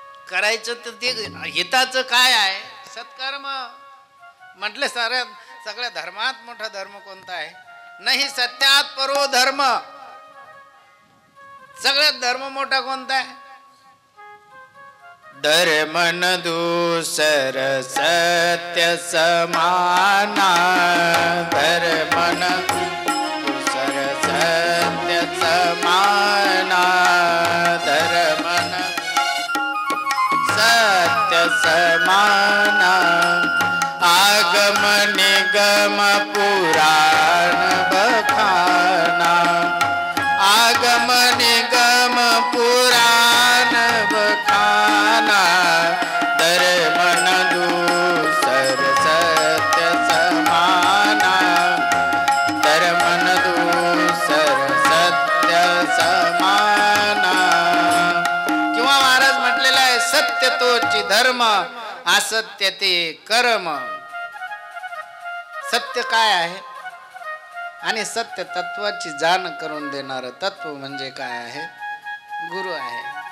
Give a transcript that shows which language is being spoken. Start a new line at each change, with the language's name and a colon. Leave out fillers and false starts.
Marathi: करायचं तर ते हिताचं काय आहे? सत्कर्म म्हटले. सगळ्या धर्मात मोठा धर्म कोणता आहे? नाही
Sanskrit: सत्यात परो धर्म.
Marathi: सगळ्यात धर्म मोठा कोणता आहे?
Awadhi: धर्म न दूसर सत्य समाना, धर्म न दूसर सत्य समाना, धर्म न सत्य समाना, आगम निगम पुराण बखाना, आगम निगम पुराण बखाना, धर्म न दूसर सत्य समाना, धर्म न दूसर सत्य समाना.
Marathi: किंवा महाराज म्हटलेला आहे, सत्य तोची धर्म, असत्य ते कर्म. सत्य काय आहे आणि सत्य तत्वाची जाण करून देणारं तत्व म्हणजे काय आहे? गुरु आहे.